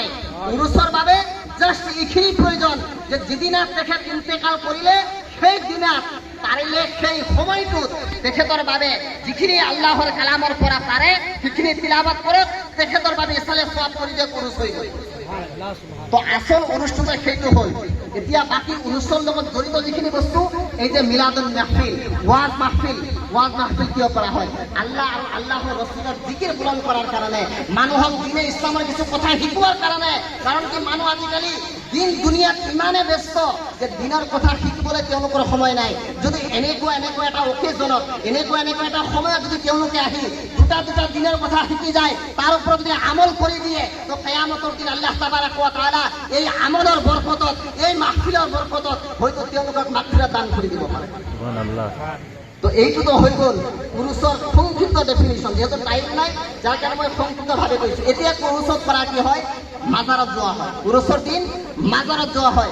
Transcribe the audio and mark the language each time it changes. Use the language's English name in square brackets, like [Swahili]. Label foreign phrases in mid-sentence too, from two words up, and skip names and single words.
[Assamese] উৰুসৰ বাবে জাস্ট এইখিনি প্ৰয়োজন যে যিদিনা তেখেত ইন্তেকাল কৰিলে সেই দিনা পাৰিলে সেই সময়টোত তেখেতৰ বাবে যিখিনি আল্লাহৰ কালামৰ পৰা পাৰে সেইখিনি তিলাৱত কৰক, তেখেতৰ বাবে ইছালে সোৱাব কৰি দিয়ে, উৰুস হৈ গ'ল। তো আসল অনুষ্ঠানটা সেইটো হ'ল। এতিয়া বাকী অনুষ্ঠানৰ লগত জড়িত যিখিনি বস্তু, এই যে মিলাদুল মাহফিল, ওয়াজ মাহফিল কিয় কৰা হয়? আল্লাহ আৰু আল্লাহৰ ৰসুলৰ জিকিৰ পূৰণ কৰাৰ কাৰণে, মানুহক দিনে ইছলামৰ কিছু কথা শিকোৱাৰ কাৰণে। কাৰণ কি মানুহ আজিকালি দিন দুনিয়াত ইমানে ব্যস্ত যে দিনৰ কথা শিকিবলৈ তেওঁলোকৰ সময় নাই। যদি এনেকুৱা এটা অকেজনত, এনেকুৱা এটা সময়ত যদি তেওঁলোকে আহি দুটা দিনৰ কথা শিকি যায়, তাৰ ওপৰত যদি আমল কৰি দিয়ে, তো কিয়ামতৰ দিন [Arabic] الله تبارك وتعالى [Assamese] এই আমলৰ বৰকতত, এই মাহফিলৰ বৰকতত হয়তো তেওঁলোকক মাগফিরাত দান কৰি দিব পাৰে। সুবহানাল্লাহ। তো এইটো তো হৈ গ'ল উৰুসৰ সংক্ষিপ্ত ডেফিনিশ্যন। যেহেতু টাইম নাই, যাৰ কাৰণে মই সংক্ষিপ্তভাৱে কৈছোঁ। এতিয়া উৰুসত পৰা কি হয়? মাজাৰত যোৱা হয়। উৰুসৰ দিন মাজাৰত যোৱা হয়।